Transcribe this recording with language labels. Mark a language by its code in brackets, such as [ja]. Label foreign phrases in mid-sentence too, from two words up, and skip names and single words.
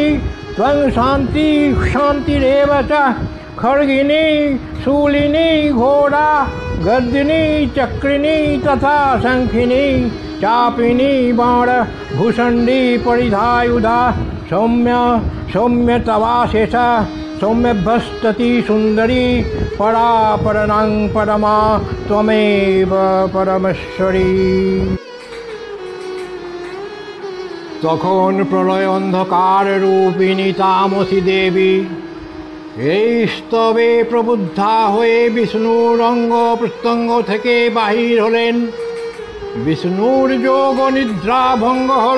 [sa] त्वं शान्ति शान्तिरेव च खड्गिनी शूलिनी घोड़ा गर्दिनी चक्रिणी तथा शंखिनी चापिनी बाण भूषण्डी परिधायुधा सौम्य सौम्य तवाशेष सौम्यभस्तति सुंदरी परा परनां परमा त्वमेव परमेश्वरी। [bn] তখন প্রলয় অন্ধকার রূপিণী তামসী দেবী এই স্তবে প্রবুদ্ধা হয়ে বিষ্ণুর অঙ্গ প্রত্যঙ্গ থেকে বাহির হলেন। বিষ্ণুর যোগ নিদ্রা ভঙ্গ হল।